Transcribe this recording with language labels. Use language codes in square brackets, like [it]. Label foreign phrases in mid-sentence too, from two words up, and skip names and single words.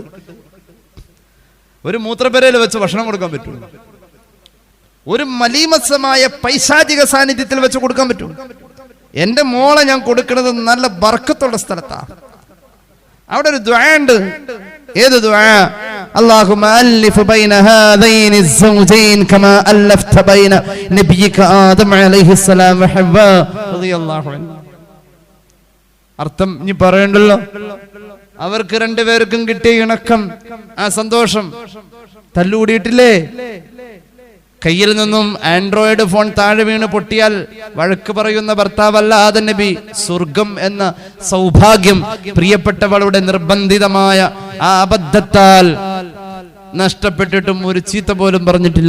[ml] ഒരു മൂത്രപ്പുരയിൽ വെച്ച് ഭക്ഷണം കൊടുക്കാൻ പറ്റും? ഒരു മലീമസമായ പൈശാചിക സാന്നിധ്യത്തിൽ വെച്ച് കൊടുക്കാൻ പറ്റും? എന്റെ മോളെ ഞാൻ കൊടുക്കുന്നത് നല്ല ബർക്കത്തുള്ള സ്ഥലത്താ. അവിടെ ഒരു ദുആ ഉണ്ട്. ഏത് ദുആ? [ar] اللهم ألف بين هذين الزوجين كما ألفت بين نبيك آدم عليه السلام وحواء رضي الله عنه. [ml] അർത്ഥം ഇനി പറയണ്ടല്ലോ. അവർക്ക് രണ്ടുപേർക്കും കിട്ടിയ ഇണക്കം, ആ സന്തോഷം തല്ലുകൂടിയിട്ടില്ലേ? കയ്യിൽ നിന്നും ആൻഡ്രോയിഡ് ഫോൺ താഴെ വീണ് പൊട്ടിയാൽ വഴക്ക് പറയുന്ന ഭർത്താവല്ലാതെ നബി സ്വർഗം എന്ന സൗഭാഗ്യം പ്രിയപ്പെട്ടവളുടെ നിർബന്ധിതമായ ആ അബദ്ധത്താൽ നഷ്ടപ്പെട്ടിട്ടും ഒരു ചീത്ത പോലും പറഞ്ഞിട്ടില്ല.